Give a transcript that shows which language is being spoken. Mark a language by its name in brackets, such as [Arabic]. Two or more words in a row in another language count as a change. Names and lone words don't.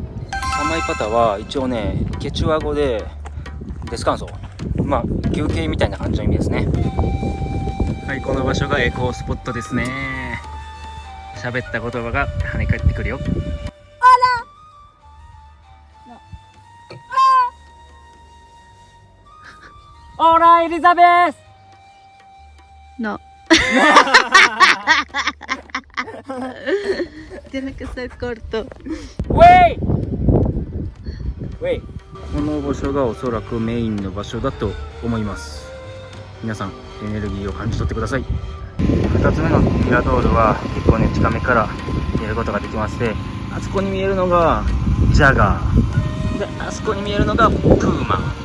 [Japanese] サマイパタは一応ねケチュア語でデスカンソ、まあ休憩みたいな感じの意味ですね。はい、この場所がエコースポットですね。喋った言葉が跳ね返ってくるよ。 [Spanish] オーラエリザベス No. Tiene que ser corto. ウェイウェイ。 [Japanese] この場所がおそらくメインの場所だと思います。皆さんエネルギーを感じ取ってください。2つ目のミラドールは結構ね近めから見ることができまして、あそこに見えるのがジャガーで、あそこに見えるのがプーマ。